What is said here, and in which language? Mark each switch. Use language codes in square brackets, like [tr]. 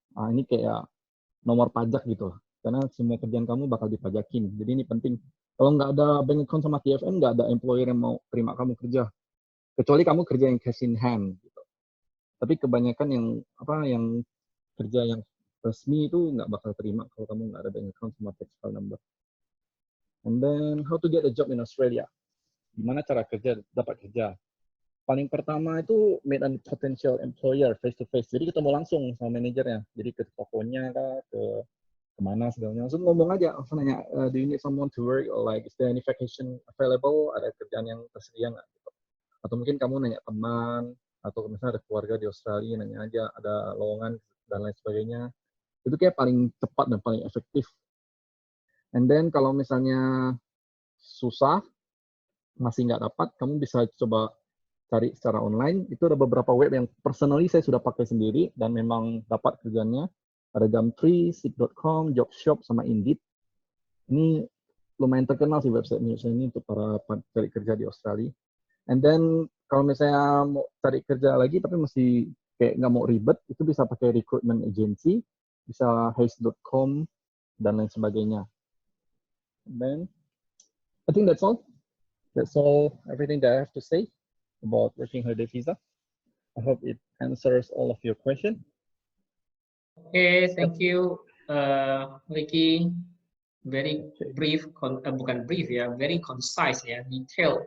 [id] Nah, ini kayak nomor pajak gitu lah. Karena semua kerjaan kamu bakal dipajakin. Jadi ini penting. Kalau nggak ada bank account sama TFN, nggak ada employer yang mau terima kamu kerja. Kecuali kamu kerja yang [en] cash in hand. [id] Gitu. Tapi kebanyakan yang kerja yang resmi itu nggak bakal terima kalau kamu nggak ada bank account sama tax file number. [en] And then how to get a job in Australia. [id] Gimana cara dapat kerja? Paling pertama itu [en] meet a potential employer face to face. [id] Jadi ketemu langsung sama manajernya. Jadi ke tokonya kah, ke kemana segalanya. Langsung ngomong aja, langsung nanya, [en] do you need someone to work? Or like, is there any vacation available? [id] Ada kerjaan yang tersedia nggak? Gitu. Atau mungkin kamu nanya teman, atau misalnya ada keluarga di Australia, nanya aja, ada lowongan dan lain sebagainya. Itu kayak paling cepat dan paling efektif. [en] And then [id] kalau misalnya susah, masih nggak dapat, kamu bisa coba cari secara online. Itu ada beberapa web yang personally saya sudah pakai sendiri dan memang dapat kerjanya. Ada Gumtree, Seek.com, Jobshop, sama Indeed. Ini lumayan terkenal sih website ini untuk para cari kerja di Australia. [en] And then [id] kalau misalnya mau cari kerja lagi tapi masih kayak nggak mau ribet, itu bisa pakai recruitment agency, bisa Hays.com dan lain sebagainya. [en] And then I think that's all. That's all everything that I have to say about working holiday visa. I hope it answers all of your questions. [id] Okay, thank you, Ricky. [en] Very brief, [id] bukan brief ya, [en] very concise ya, detailed.